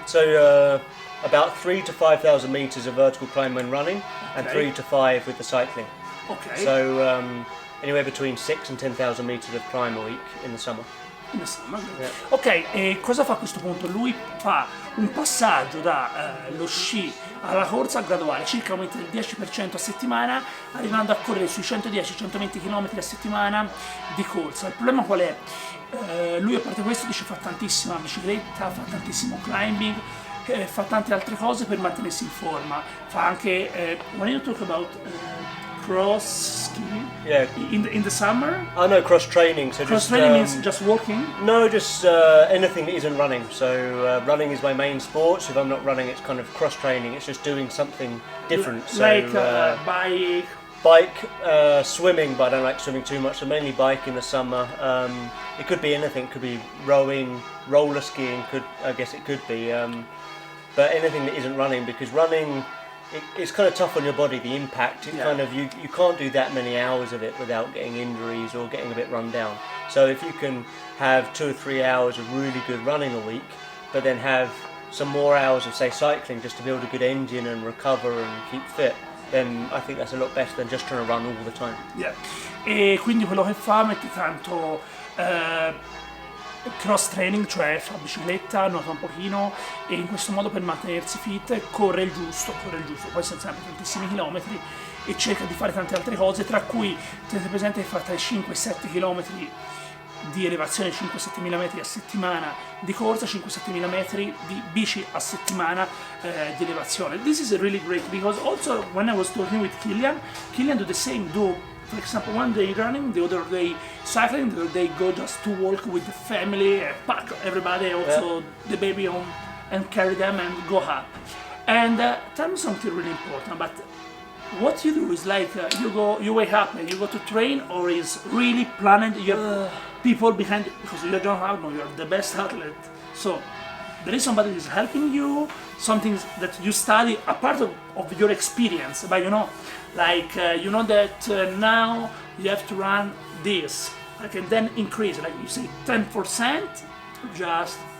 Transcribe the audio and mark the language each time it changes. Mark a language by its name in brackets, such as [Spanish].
[English] So about 3,000 to 5,000 meters of vertical climb when running, and 3 to 5 with the cycling. Okay. So anywhere between 6,000 and 10,000 meters of climb a week in the summer. [Italian] Ok, e cosa fa a questo punto? Lui fa un passaggio dallo sci alla corsa graduale, circa aumenta del 10% a settimana, arrivando a correre sui 110-120 km a settimana di corsa. Il problema qual è? Lui a parte questo dice fa tantissima bicicletta, fa tantissimo climbing, fa tante altre cose per mantenersi in forma. Fa anche, [English] when you talk about cross skiing in the summer? Oh no, cross training. So cross training means just walking? No, just anything that isn't running. So running is my main sport. So if I'm not running, it's kind of cross training. It's just doing something different. Like so, bike, swimming, but I don't like swimming too much. So mainly bike in the summer. It could be anything. It could be rowing, roller skiing. I guess it could be. But anything that isn't running, because running. It's kind of tough on your body, the impact. Kind of you can't do that many hours of it without getting injuries or getting a bit run down. So if you can have 2 or 3 hours of really good running a week, but then have some more hours of say cycling just to build a good engine and recover and keep fit, then I think that's a lot better than just trying to run all the time. [Italian] E quindi quello che fa mette tanto cross training, cioè fa bicicletta, nuota un pochino, e in questo modo per mantenersi fit corre il giusto, poi sono sempre tantissimi chilometri e cerca di fare tante altre cose, tra cui tenete presente che fa tra i 5 e 7 chilometri di elevazione, 5-7 mila metri a settimana di corsa, 5-7 mila metri di bici a settimana di elevazione. [English] This is really great because also when I was talking with Killian do the same, for example, one day running, the other day cycling, the other day go just to walk with the family, pack everybody, also the baby home, and carry them and go up. And tell me something really important, but what you do is like you wake up and you go to train, or is really planned, you have people behind, because you're John Albon, you're the best athlete, so there is somebody who is helping you, something that you study, a part of your experience, but you know, like you know that now you have to run this, like, and then increase, like you say 10%, just...